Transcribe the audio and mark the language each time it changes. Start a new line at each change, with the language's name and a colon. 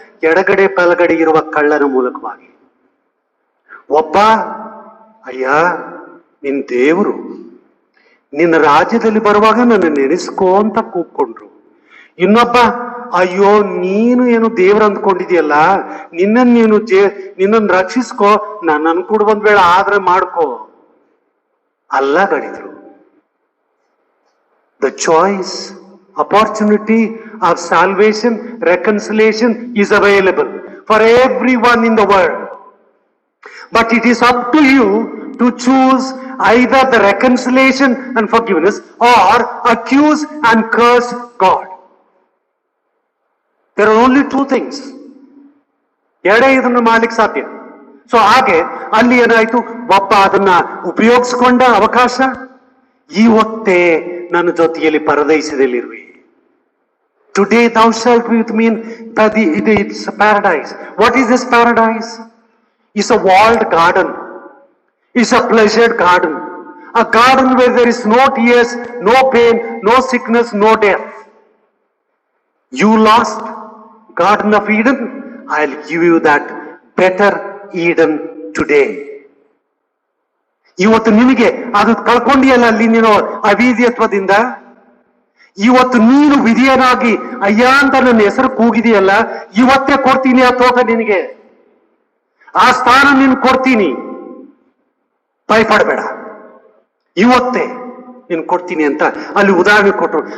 Kannada: ಎಡಗಡೆ ಬಲಗಡೆ ಇರುವ ಕಳ್ಳನ ಮೂಲಕವಾಗಿ. ಒಬ್ಬ, ಅಯ್ಯ ನಿನ್ ದೇವರು ನಿನ್ನ ರಾಜ್ಯದಲ್ಲಿ ಬರುವಾಗ ನನ್ನ ನೆನೆಸ್ಕೋ ಅಂತ ಕೂಗ್ಕೊಂಡ್ರು. ಇನ್ನೊಬ್ಬ, ಅಯ್ಯೋ ನೀನು ಏನು ದೇವ್ರು ಅಂದ್ಕೊಂಡಿದ್ಯಲ್ಲ, ನಿನ್ನನ್ನು ರಕ್ಷಿಸ್ಕೋ, ನನ್ನನ್ನು ಕೂಡ ಒಂದ್ ವೇಳೆ ಆದ್ರೆ ಮಾಡ್ಕೋ, ಅಲ್ಲ ಗಡಿದ್ರು.
English: The choice, opportunity of salvation, reconciliation is available for everyone in the world. But it is up to you to choose either the reconciliation and forgiveness or accuse and curse God. There are only two things.
Kannada: ಎರಡೇ ಇದನ್ನು ಮಾಡ್ಲಿಕ್ಕೆ ಸಾಧ್ಯ. So ಹಾಗೆ ಅಲ್ಲಿ ಏನಾಯ್ತು? ಒಬ್ಬ ಅದನ್ನ ಉಪಯೋಗಿಸಿಕೊಂಡ ಅವಕಾಶ, ಇವತ್ತೇ ನನ್ನ ಜೊತೆಯಲ್ಲಿ ಪರದೈಸದಲ್ಲಿರುವೆ.
English: Today thou shalt be with me in it's a paradise. What is this paradise? It's a walled garden. It's a pleasured garden. A garden where there is no tears, no pain, no sickness, no death. You lost Garden of Eden, I'll give you that better Eden today.
Kannada: ಇವತ್ತು ನಿನಗೆ ಅದು ಕಳ್ಕೊಂಡಿಯಲ್ಲ ಅಲ್ಲಿ ನೀನು ಅವಿಧೇಯತ್ವದಿಂದ. ಇವತ್ತು ನೀನು ವಿಧಿಯನಾಗಿ ಅಯ್ಯ ಅಂತ ನನ್ನ ಹೆಸರು ಕೂಗಿದೆಯಲ್ಲ, ಇವತ್ತೇ ಕೊಡ್ತೀನಿ ಆ ತೋಟ ನಿನಗೆ, ಆ ಸ್ಥಾನ ನೀನು ಕೊಡ್ತೀನಿ, ಭಯಪಡಬೇಡ, ಇವತ್ತೇ ನೀನು ಕೊಡ್ತೀನಿ ಅಂತ ಅಲ್ಲಿ ಉದಾಹರಣೆ ಕೊಟ್ಟರು.